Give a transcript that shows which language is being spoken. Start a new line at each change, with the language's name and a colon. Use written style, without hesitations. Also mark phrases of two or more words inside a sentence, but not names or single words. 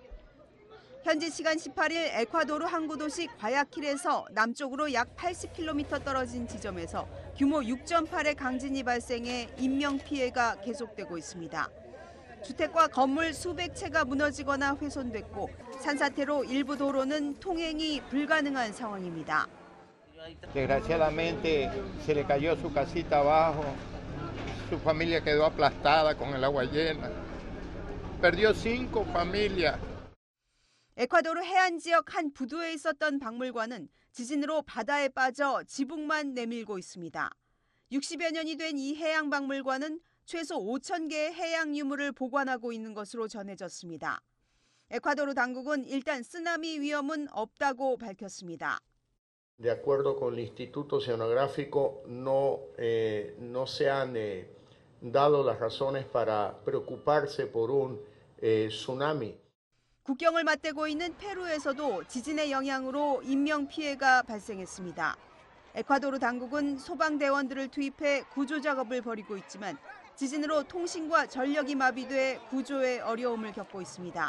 Korean: 현지 시간 18일 에콰도르 항구 도시 과야킬에서 남쪽으로 약 80km 떨어진 지점에서 규모 6.8의 강진이 발생해 인명피해가 계속되고 있습니다. 주택과 건물 수백 채가 무너지거나 훼손됐고 산사태로 일부 도로는 통행이 불가능한 상황입니다.
Spanish: Desgraciadamente se le cayó su casita abajo. Su familia quedó aplastada con el agua llena. Perdió 5 familias.
Korean: 에콰도르 해안 지역 한 부두에 있었던 박물관은 지진으로 바다에 빠져 지붕만 내밀고 있습니다. 60여 년이 된 이 해양 박물관은 최소 5,000개의 해양 유물을 보관하고 있는 것으로 전해졌습니다. 에콰도르 당국은 일단 쓰나미 위험은 없다고 밝혔습니다.
Spanish: De acuerdo con el Instituto Oceanográfico, no se han dado las razones para preocuparse por un tsunami.
Korean: 국경을 맞대고 있는 페루에서도 지진의 영향으로 인명피해가 발생했습니다. 에콰도르 당국은 소방대원들을 투입해 구조 작업을 벌이고 있지만 지진으로 통신과 전력이 마비돼 구조에 어려움을 겪고 있습니다.